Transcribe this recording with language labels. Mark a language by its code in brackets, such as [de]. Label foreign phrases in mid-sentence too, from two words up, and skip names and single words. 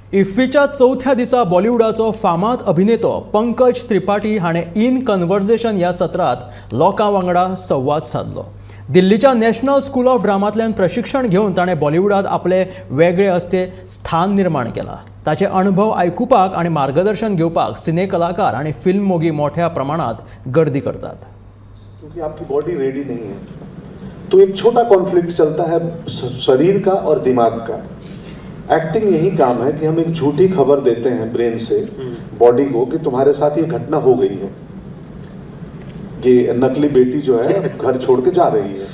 [kok] इफ्फीच्या चौथ्या दिसा बॉलिवूडाचो फामाद अभिनेतो पंकज त्रिपाठी हाणें इन कन्वर्सेशन ह्या सत्रांत लोकां वांगडा संवाद साधलो। दिल्लीच्या नॅशनल स्कूल ऑफ ड्रामांतल्यान प्रशिक्षण घेवन ताणें बॉलिवूडांत आपले वेगळे असते स्थान निर्माण केलां। ताचे अनुभव आयकुपाक आनी मार्गदर्शन घेवपाक सिने कलाकार आनी फिल्म मोगी मोठ्या प्रमाणात गर्दी करतात। [hi] क्योंकि आपकी [en] body ready [hi] नहीं है, तो एक छोटा कॉन्फ्लिक्ट चलता है शरीर का और दिमाग का। एक्टिंग यही काम है कि हम एक झूठी खबर देते हैं ब्रेन से बॉडी को कि तुम्हारे साथ ये घटना हो गई है, ये नकली बेटी जो है घर छोड़ के जा रही है।